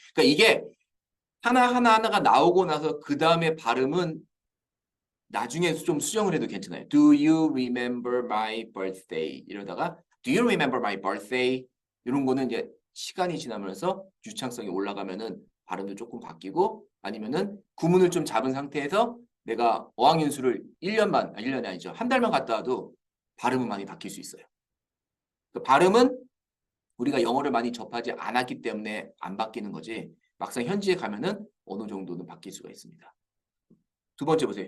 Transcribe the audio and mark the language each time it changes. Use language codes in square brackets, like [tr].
[ko] 그러니까 이게 하나가 나오고 나서 그 다음에 발음은 나중에 좀 수정을 해도 괜찮아요. [en] Do you remember my birthday? [ko] 이러다가 [en] Do you remember my birthday? [ko] 이런 거는 이제 시간이 지나면서 유창성이 올라가면은 발음도 조금 바뀌고 아니면은 구문을 좀 잡은 상태에서 내가 어학연수를 1년이 아니죠. 한 달만 갔다 와도 발음은 많이 바뀔 수 있어요. 그 발음은 우리가 영어를 많이 접하지 않았기 때문에 안 바뀌는 거지 막상 현지에 가면은 어느 정도는 바뀔 수가 있습니다. 두 번째 보세요.